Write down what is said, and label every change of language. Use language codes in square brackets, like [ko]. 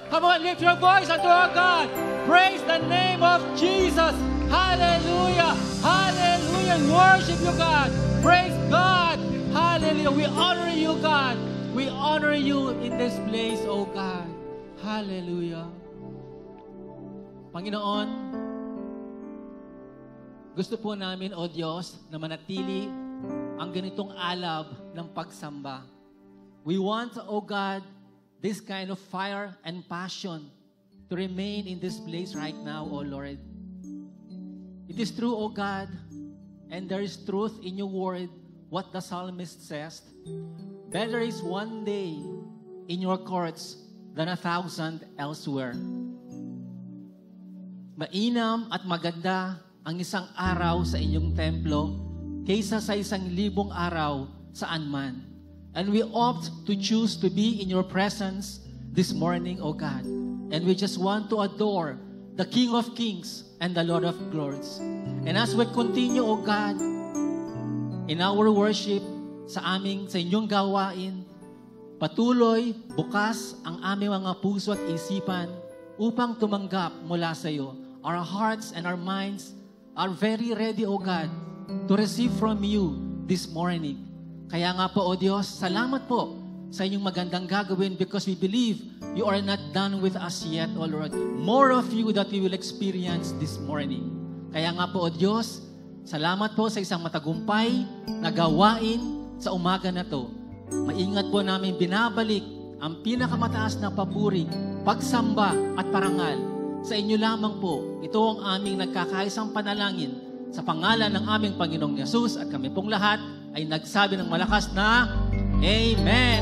[en] Come on, lift your voice unto our God. Praise the name of Jesus. Hallelujah. Hallelujah. Worship you, God. Praise God. Hallelujah. We honor you, God. We honor you in this place, oh God. Hallelujah. [tl] Panginoon, gusto po namin, O Diyos, na manatili ang ganitong alab ng pagsamba. [en] We want, O God, this kind of fire and passion to remain in this place right now, O Lord. It is true, O God, and there is truth in your word, what the psalmist says. Better is one day in your courts than 1,000 elsewhere. [tl] Mainam at maganda ang isang araw sa inyong templo kaysa sa 1,000 araw saan man. [en] And we opt to choose to be in your presence this morning, O God. And we just want to adore the King of Kings and the Lord of Lords. And as we continue, O God, in our worship [tl] sa inyong gawain, patuloy, bukas ang aming mga puso at isipan upang tumanggap mula sa iyo. [en] Our hearts and our minds are very ready, O God, to receive from you this morning. [tl] Kaya nga po, O Diyos, salamat po sa inyong magandang gagawin [en] because we believe you are not done with us yet, O Lord. More of you that we will experience this morning. [tl] Kaya nga po, O Diyos, salamat po sa isang matagumpay na gawain sa umaga na to. Maingat po namin binabalik ang pinakamataas na papuri, pagsamba at parangal. Sa inyo lamang po, ito ang aming nagkakaisang panalangin sa pangalan ng aming Panginoong Yesus at kami pong lahat ay nagsabi ng malakas na Amen.